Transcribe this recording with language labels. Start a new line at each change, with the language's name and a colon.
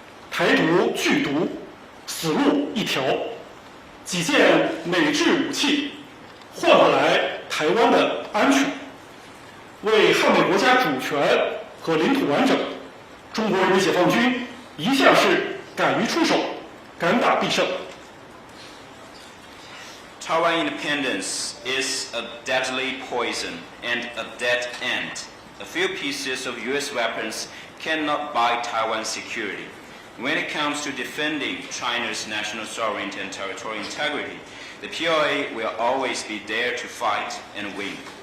Chinese: 台独剧毒，死路一条。几件美制武器换回来台湾的安全，为捍卫国家主权和领土完整，中国人民解放军一向是敢于出手，敢打必胜。
English: Taiwan independence is a deadly poison and a dead end. A few pieces of U.S. weapons cannot buy Taiwan's security. When it comes to defending China's national sovereignty and territorial integrity, the PLA will always be there to fight and win.